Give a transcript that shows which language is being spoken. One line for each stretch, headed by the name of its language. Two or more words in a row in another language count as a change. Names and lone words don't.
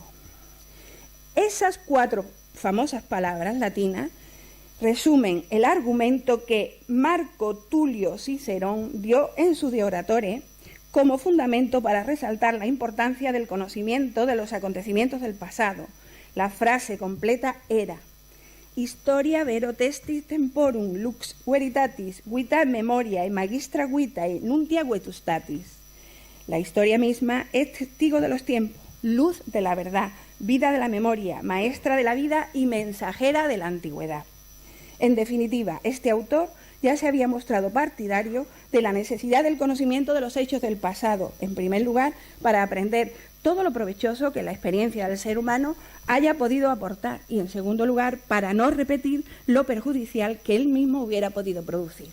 Spanish: Esas 4 famosas palabras latinas resumen el argumento que Marco Tulio Cicerón dio en su De Oratore como fundamento para resaltar la importancia del conocimiento de los acontecimientos del pasado. La frase completa era:
Latin: Historia vero testis temporum lux veritatis vitae memoriae magistra vitae nuntia vetustatis.
Spanish: La historia misma es testigo de los tiempos, luz de la verdad, vida de la memoria, maestra de la vida y mensajera de la antigüedad. En definitiva, este autor ya se había mostrado partidario de la necesidad del conocimiento de los hechos del pasado, en primer lugar, para aprender todo lo provechoso que la experiencia del ser humano haya podido aportar y, en segundo lugar, para no repetir lo perjudicial que él mismo hubiera podido producir.